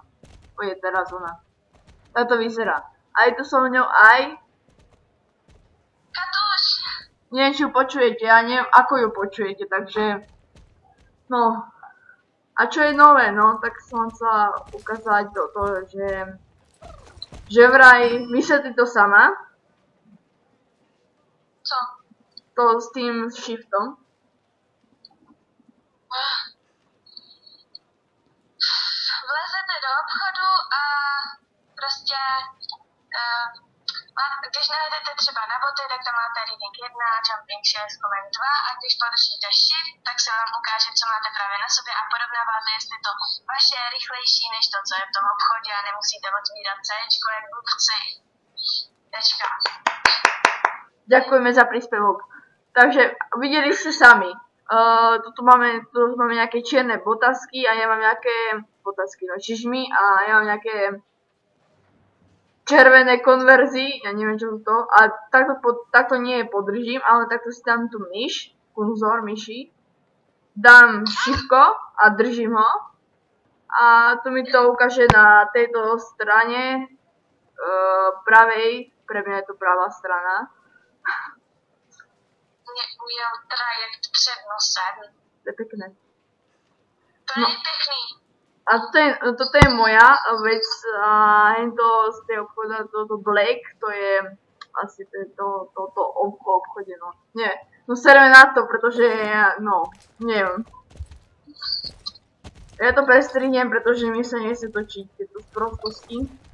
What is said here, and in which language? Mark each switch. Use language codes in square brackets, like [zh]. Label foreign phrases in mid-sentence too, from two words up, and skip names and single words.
[sk] Pôjde teraz ona. Tak to vyzerá. A je tu so mňou aj... Neviem, či ju počujete, ja neviem, ako ju počujete, takže, no, a čo je nové, no, tak som chcela ukázať to, že vraj vysvetlí to sama. [cs] Co? [sk] To s tým shiftom. [cs] Vlezete do obchodu a prostě když najdete třeba na boty, tak tam máte reading 1, jumping 6, comment 2 a když podržíte shift, tak se vám ukáže, co máte právě na sobě a porovnáváte, jestli to vaše je rychlejší než to, co je v tom obchodě a nemusíte otvírat Cčko jak blbci. Tečka. [sk] Ďakujeme za príspevok. Takže videli ste sami. Tu máme nejaké čierne botasky a ja mám nejaké botasky, no čižmy a ja mám nejaké červené konverzy, ja neviem čo to, a takto nie je podržím, ale takto si dám tu myš, kurzor myši, dám šipko a držím ho a tu mi to ukáže na tejto strane pravej, pre mňa je to pravá strana. [cs] Mě ujel trajekt před nosem. [sk] To je pekné. [cs] To je pěkný. [sk] A toto je moja vec a to z tej obchoda, toto Black, to je asi to obchode, no. Nie, no sereme na to, pretože, no, neviem. Ja to prestrihnem, pretože mi sa nechce točiť tieto sprostosti.